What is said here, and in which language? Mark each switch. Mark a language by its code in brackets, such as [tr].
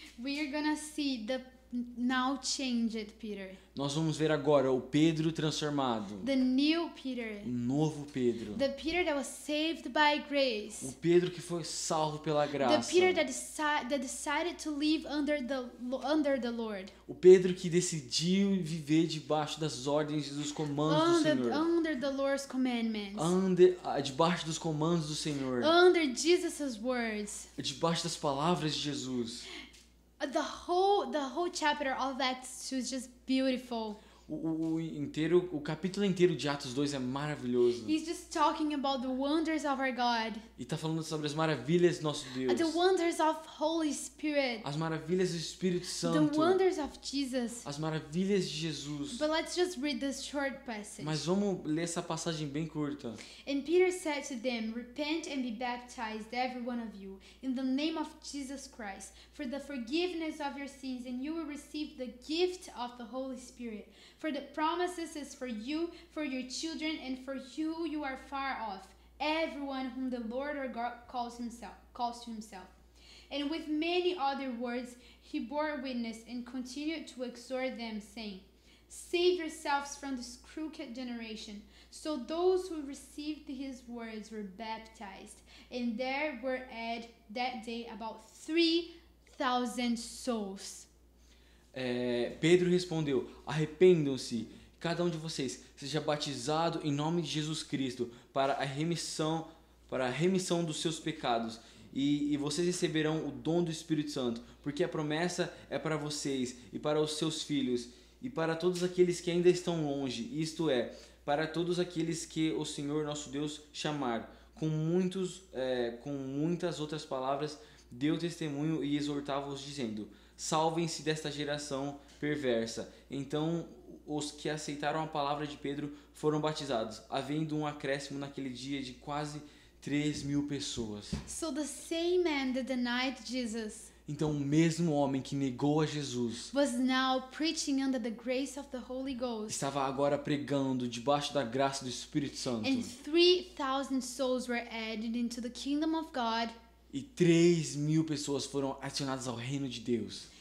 [en] we are gonna see the now changed Peter, [pt] nós vamos ver agora o Pedro transformado, [en] the new Peter, [pt] o novo Pedro, [en] the Peter that was saved by [pt] o [en] grace, [pt] Pedro que foi salvo pela [en] the [pt] graça, [en] Peter that decided to live under the Lord, [pt] o Pedro que decidiu viver debaixo das ordens e dos comandos do Senhor, [en] under the Lord's commandments, [pt] debaixo dos comandos do Senhor, [en] under Jesus' words. [pt] debaixo das palavras de Jesus. [en] The whole chapter of Acts 2 is just beautiful. [pt] O capítulo inteiro de Atos 2 é maravilhoso. [en] He's just talking about the wonders of our God, [pt] E está falando sobre as maravilhas do nosso Deus. [en] the wonders of Holy Spirit, [pt] As maravilhas do Espírito [en] the [pt] Santo. [en] wonders of Jesus. [pt] As maravilhas de Jesus. [en] But let's just read this short passage. [pt] Mas vamos ler essa passagem bem curta. [en] And Peter said to them, "Repent and be baptized, every one of you, in the name of Jesus Christ, for the forgiveness of your sins, and you will receive the gift of the Holy Spirit. For the promises is for you, for your children, and for you who are far off, everyone whom the Lord our God calls to himself." And with many other words he bore witness and continued to exhort them, saying, "Save yourselves from this crooked generation." So those who received his words were baptized, and there were added that day about 3,000 souls. [pt] Pedro respondeu: arrependam-se, cada um de vocês seja batizado em nome de Jesus Cristo para a remissão dos seus pecados, e vocês receberão o dom do Espírito Santo, porque a promessa é para vocês e para os seus filhos e para todos aqueles que ainda estão longe, isto é, para todos aqueles que o Senhor nosso Deus chamar. Com muitas outras palavras deu testemunho e exortava-os dizendo: salvem-se desta geração perversa. Então os que aceitaram a palavra de Pedro foram batizados, havendo um acréscimo naquele dia de quase 3.000 pessoas. [en] So the same man that denied Jesus [pt] Então o mesmo homem que negou a Jesus [en] was now preaching under the grace of the Holy Ghost, [pt] estava agora pregando debaixo da graça do Espírito Santo. [en] and 3,000 souls were added into the kingdom of God [pt] E 3.000 pessoas foram adicionadas ao reino de Deus.